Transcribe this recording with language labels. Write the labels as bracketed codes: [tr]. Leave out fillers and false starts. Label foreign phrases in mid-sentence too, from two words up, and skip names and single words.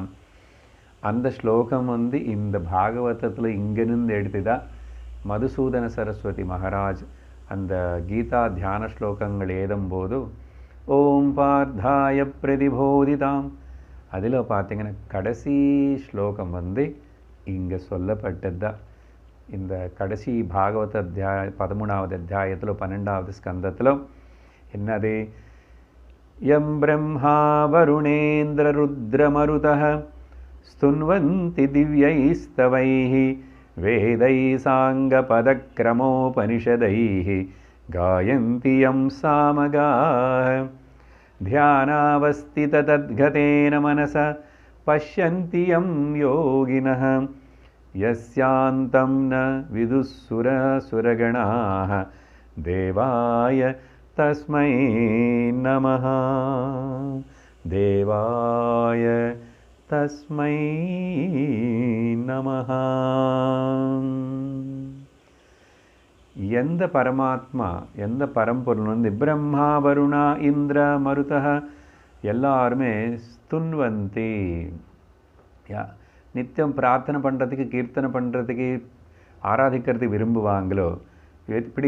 [ta] அந்த ஸ்லோகம் வந்து இந்த பாகவதத்தில் இங்கிருந்து எடுத்துதான் மதுசூதன சரஸ்வதி மகாராஜ் அந்த கீதா தியான ஸ்லோகங்கள் ஏதும்போது [sa] ॐ पार्थाय प्रतिबोधिताम् [ta] அதில் பார்த்தீங்கன்னா கடைசி ஸ்லோகம் வந்து இங்கே சொல்லப்பட்டது தான். இந்த கடைசி பாகவத அத்தியாய 13வது அத்தியாயத்தில் 12வது ஸ்கந்தத்தில் என்னது? [sa] यं ब्रह्मा वरुणेन्द्र रुद्रमरुतः स्तुन्वन्ति दिव्यैस्तवैः वेदैः साङ्गपदक्रमोपनिषदैः गायन्ति यं सामगाः ध्यानावस्थिततद्गतेन मनसा पश्यन्ति यं योगिनः यस्यान्तं न विदुःसुरगणाः देवाय तस्मै नमः देवाय तस्मै नमः. [ta] எந்த பரமாத்மா, எந்த பரம்பொருள் வந்து பிரம்மா வருணா இந்திர மருதः எல்லாருமே ஸ்துன்வந்தி, நித்தியம் பிரார்த்தனை பண்ணுறதுக்கு, கீர்த்தனை பண்ணுறதுக்கு, ஆராதிக்கிறதுக்கு விரும்புவாங்களோ எப்படி?